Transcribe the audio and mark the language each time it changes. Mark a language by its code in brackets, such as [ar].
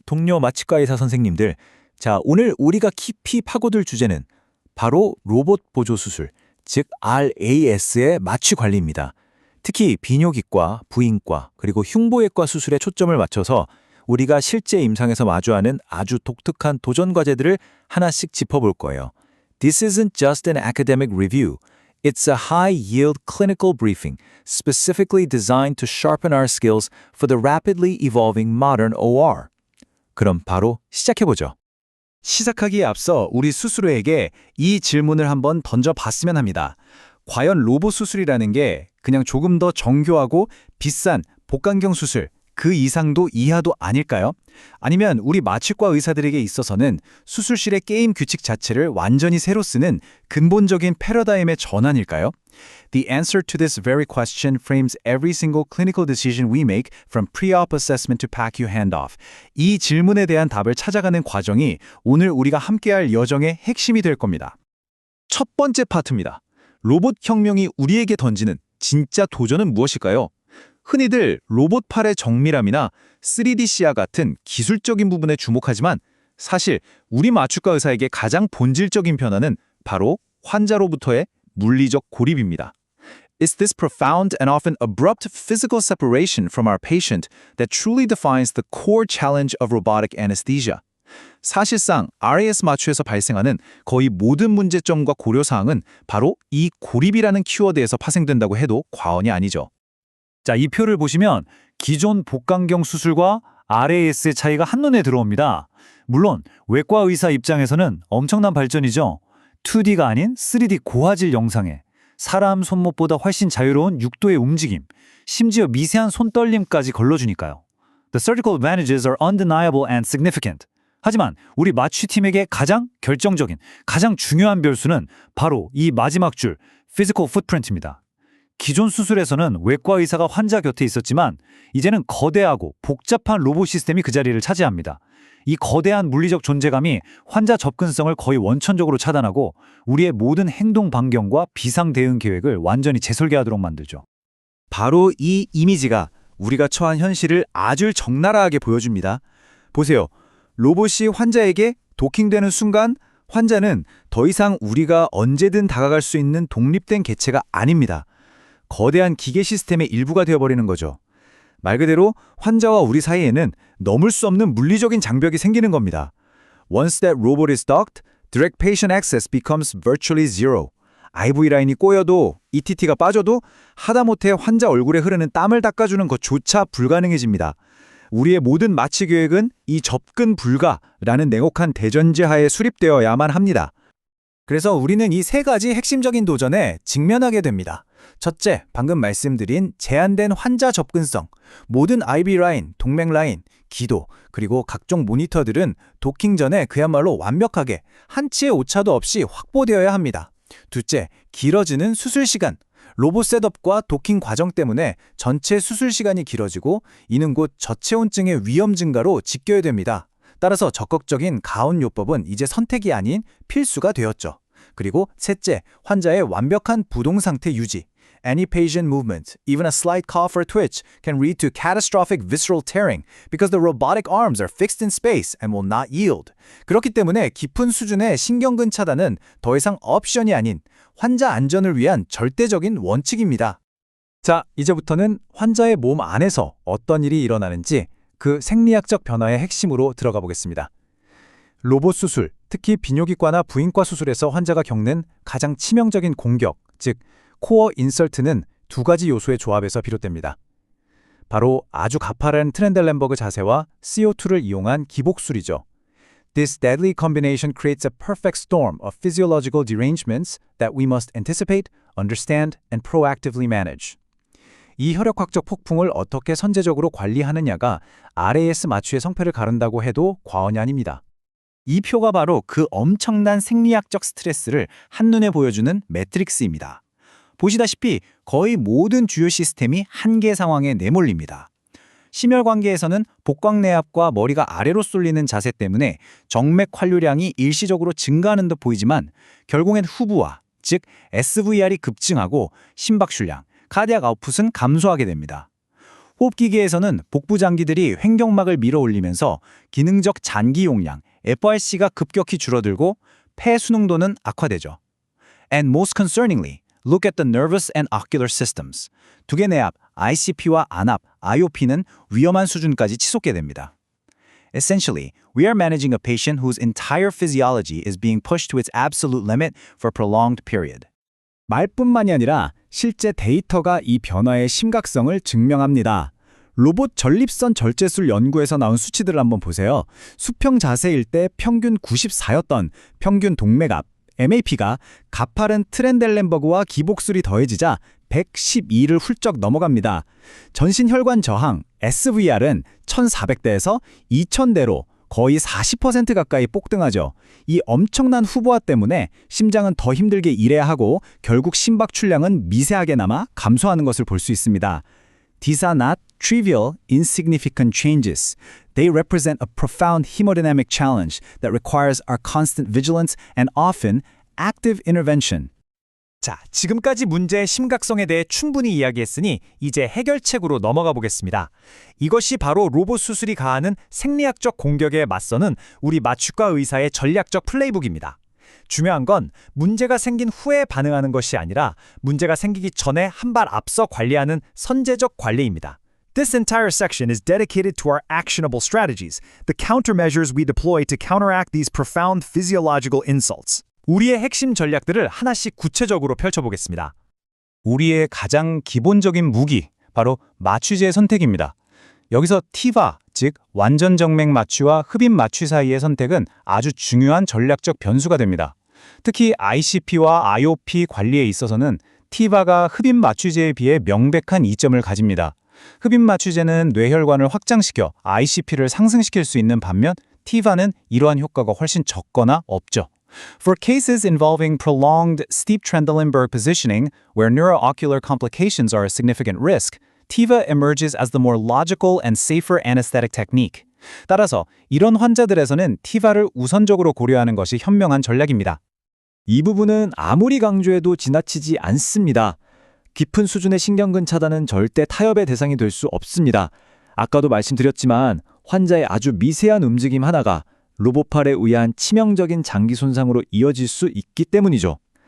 [ko] 동료 마취과 의사 선생님들. 자, 오늘 우리가 깊이 파고들 주제는 바로 로봇 보조 수술, 즉 RAS의 마취 관리입니다. 특히 비뇨기과, 부인과, 그리고 흉부외과 수술에 초점을 맞춰서 우리가 실제 임상에서 마주하는 아주 독특한 도전 과제들을 하나씩 짚어볼 거예요. [en] This isn't just an academic review. It's a high-yield clinical briefing specifically designed to sharpen our skills for the rapidly evolving modern OR. [ko] 그럼 바로 시작해보죠. 시작하기에 앞서 우리 스스로에게 이 질문을 한번 던져봤으면 합니다. 과연 로봇 수술이라는 게 그냥 조금 더 정교하고 비싼 복강경 수술, 그 이상도 이하도 아닐까요? 아니면 우리 마취과 의사들에게 있어서는 수술실의 게임 규칙 자체를 완전히 새로 쓰는 근본적인 패러다임의 전환일까요? [en] The answer to this very question frames every single clinical decision we make from pre-op assessment to PACU handoff. [ko] 이 질문에 대한 답을 찾아가는 과정이 오늘 우리가 함께할 여정의 핵심이 될 겁니다. 첫 번째 파트입니다. 로봇 혁명이 우리에게 던지는 진짜 도전은 무엇일까요? 흔히들 로봇 팔의 정밀함이나 3D 시야 같은 기술적인 부분에 주목하지만 사실 우리 마취과 의사에게 가장 본질적인 변화는 바로 환자로부터의 물리적 고립입니다. [en] It's this profound and often abrupt physical separation from our patient that truly defines the core challenge of robotic anesthesia. [ko] 사실상 RAS 마취에서 발생하는 거의 모든 문제점과 고려사항은 바로 이 고립이라는 키워드에서 파생된다고 해도 과언이 아니죠. 자, 이 표를 보시면 기존 복강경 수술과 RAS의 차이가 한눈에 들어옵니다. 물론 외과 의사 입장에서는 엄청난 발전이죠. 2D가 아닌 3D 고화질 영상에 사람 손목보다 훨씬 자유로운 6도의 움직임, 심지어 미세한 손떨림까지 걸러주니까요. [en] The surgical advantages are undeniable and significant. [ko] 하지만 우리 마취팀에게 가장 결정적인, 가장 중요한 변수는 바로 이 마지막 줄, physical footprint입니다. 기존 수술에서는 외과 의사가 환자 곁에 있었지만 이제는 거대하고 복잡한 로봇 시스템이 그 자리를 차지합니다. 이 거대한 물리적 존재감이 환자 접근성을 거의 원천적으로 차단하고 우리의 모든 행동 반경과 비상 대응 계획을 완전히 재설계하도록 만들죠. 바로 이 이미지가 우리가 처한 현실을 아주 적나라하게 보여줍니다. 보세요. 로봇이 환자에게 도킹되는 순간 환자는 더 이상 우리가 언제든 다가갈 수 있는 독립된 개체가 아닙니다. 거대한 기계 시스템의 일부가 되어버리는 거죠. 말 그대로 환자와 우리 사이에는 넘을 수 없는 물리적인 장벽이 생기는 겁니다. [en] Once that robot is docked, direct patient access becomes virtually zero. [ko] IV 라인이 꼬여도 ETT가 빠져도 하다못해 환자 얼굴에 흐르는 땀을 닦아주는 것조차 불가능해집니다. 우리의 모든 마취 계획은 이 접근 불가라는 냉혹한 대전제하에 수립되어야만 합니다. 그래서 우리는 이 세 가지 핵심적인 도전에 직면하게 됩니다. 첫째, 방금 말씀드린 제한된 환자 접근성. 모든 IV 라인, 동맥 라인, 기도, 그리고 각종 모니터들은 도킹 전에 그야말로 완벽하게 한치의 오차도 없이 확보되어야 합니다. 둘째, 길어지는 수술 시간. 로봇 셋업과 도킹 과정 때문에 전체 수술 시간이 길어지고 이는 곧 저체온증의 위험 증가로 직결됩니다. 따라서 적극적인 가온 요법은 이제 선택이 아닌 필수가 되었죠. 그리고 셋째, 환자의 완벽한 부동 상태 유지. [en] Any patient movement, even a slight cough or twitch, can lead to catastrophic visceral tearing because the robotic arms are fixed in space and will not yield. [ko] 그렇기 때문에 깊은 수준의 신경근 차단은 더 이상 옵션이 아닌 환자 안전을 위한 절대적인 원칙입니다. 자, 이제부터는 환자의 몸 안에서 어떤 일이 일어나는지 그 생리학적 변화의 핵심으로 들어가 보겠습니다. 로봇 수술, 특히 비뇨기과나 부인과 수술에서 환자가 겪는 가장 치명적인 공격, 즉 코어 인설트는 두 가지 요소의 조합에서 비롯됩니다. 바로 아주 가파른 트렌델렌버그 자세와 CO2를 이용한 기복술이죠. [en] This deadly combination creates a perfect storm of physiological derangements that we must anticipate, understand, and proactively manage. [ko] 이 혈액학적 폭풍을 어떻게 선제적으로 관리하느냐가 RAS 마취의 성패를 가른다고 해도 과언이 아닙니다. 이 표가 바로 그 엄청난 생리학적 스트레스를 한눈에 보여주는 매트릭스입니다. 보시다시피 거의 모든 주요 시스템이 한계 상황에 내몰립니다. 심혈관계에서는 복강내압과 머리가 아래로 쏠리는 자세 때문에 정맥 환류량이 일시적으로 증가하는 듯 보이지만 결국엔 후부하, 즉 SVR이 급증하고 심박출량, 카디악 아웃풋은 감소하게 됩니다. 호흡기계에서는 복부 장기들이 횡격막을 밀어 올리면서 기능적 잔기 용량, FRC가 급격히 줄어들고 폐 수능도는 악화되죠. [en] And most concerningly, look at the nervous and ocular systems. [ko] 두개 내압, ICP와 안압, IOP는 위험한 수준까지 치솟게 됩니다. [en] Essentially, we are managing a patient whose entire physiology is being pushed to its absolute limit for a prolonged period. [ko] 말뿐만이 아니라 실제 데이터가 이 변화의 심각성을 증명합니다. 로봇 전립선 절제술 연구에서 나온 수치들을 한번 보세요. 수평 자세일 때 평균 94였던 평균 동맥압, MAP가 가파른 트렌델렌버그와 기복술이 더해지자 112를 훌쩍 넘어갑니다. 전신 혈관 저항, SVR은 1400대에서 2000대로 거의 40% 가까이 폭등하죠. 이 엄청난 후보화 때문에 심장은 더 힘들게 일해야 하고 결국 심박 출량은 미세하게나마 감소하는 것을 볼 수 있습니다. [en] These are not trivial, insignificant changes. They represent a profound hemodynamic challenge that requires our constant vigilance and often active intervention. [ko] 자, 지금까지 문제의 심각성에 대해 충분히 이야기했으니 이제 해결책으로 넘어가 보겠습니다. 이것이 바로 로봇 수술이 가하는 생리학적 공격에 맞서는 우리 마취과 의사의 전략적 플레이북입니다. 중요한 건 문제가 생긴 후에 반응하는 것이 아니라 문제가 생기기 전에 한 발 앞서 관리하는 선제적 관리입니다. [en] This entire section is dedicated to our actionable strategies, the countermeasures we deploy to counteract these profound physiological insults. [ko] 우리의 핵심 전략들을 하나씩 구체적으로 펼쳐보겠습니다. 우리의 가장 기본적인 무기, 바로 마취제 선택입니다. 여기서 TIVA, 즉 완전 정맥 마취와 흡입 마취 사이의 선택은 아주 중요한 전략적 변수가 됩니다. 특히 ICP와 IOP 관리에 있어서는 TIVA가 흡입 마취제에 비해 명백한 이점을 가집니다. 흡입 마취제는 뇌혈관을 확장시켜 ICP를 상승시킬 수 있는 반면 TIVA는 이러한 효과가 훨씬 적거나 없죠. [en] For cases involving prolonged steep Trendelenburg positioning, where neuroocular complications are a significant risk, TIVA emerges as the more logical and safer anesthetic technique. [ko] 따라서 이런 환자들에서는 TIVA를 우선적으로 고려하는 것이 현명한 전략입니다. 이 부분은 아무리 강조해도 지나치지 않습니다. 깊은 수준의 신경근 차단은 절대 타협의 대상이 될 수 없습니다. 아까도 말씀드렸지만 환자의 아주 미세한 움직임 하나가 로봇팔에 의한 치명적인 장기 손상으로 이어질 수 있기 때문이죠.